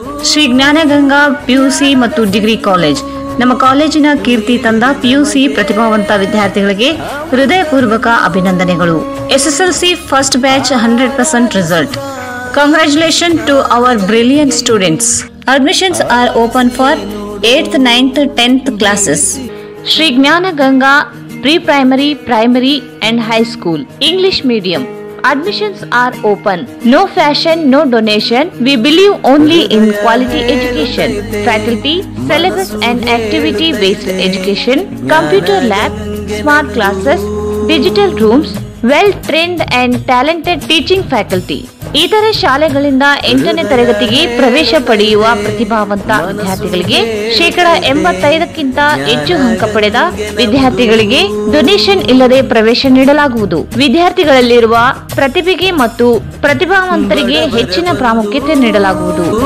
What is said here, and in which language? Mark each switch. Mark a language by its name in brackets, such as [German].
[Kannada] Shri Jnanaganga PUC ಮತ್ತು degree college. ನಮ್ಮ ಕಾಲೇಜಿನ ಕೀರ್ತಿ ತಂದ PUC ಪ್ರತಿಭಾವಂತ ವಿದ್ಯಾರ್ಥಿಗಳಿಗೆ ಹೃದಯಪೂರ್ವಕ ಅಭಿನಂದನೆಗಳು. [English] SSLC first batch 100% result. Congratulations to our brilliant students. Admissions are open for 8th, 9th, 10th classes. Shri Gnana Ganga Pre-Primary, Primary and High School. English Medium. Admissions are open. No fashion, no donation. We believe only in quality education. Faculty, syllabus and activity-based education. Computer lab, smart classes, digital rooms, well-trained and talented teaching faculty. [Kannada] ಇತರೆ ಶಾಲೆಗಳಿಂದ 8ನೇ ತರಗತಿಗೆ ಪ್ರವೇಶ ಪಡೆಯುವ ಪ್ರತಿಭಾವಂತ ವಿದ್ಯಾರ್ಥಿಗಳಿಗೆ 85% ಹೆಚ್ಚು ಅಂಕ ಪಡೆದ ವಿದ್ಯಾರ್ಥಿಗಳಿಗೆ ಡೊನೇಷನ್ ಇಲ್ಲದೆ ಪ್ರವೇಶ ನೀಡಲಾಗುವುದು. ವಿದ್ಯಾರ್ಥಿಗಳಲ್ಲಿರುವ ಪ್ರತಿಭೆಗೆ ಮತ್ತು ಪ್ರತಿಭಾವಂತರಿಗೆ ಹೆಚ್ಚಿನ ಪ್ರಾಮುಖ್ಯತೆ ನೀಡಲಾಗುವುದು.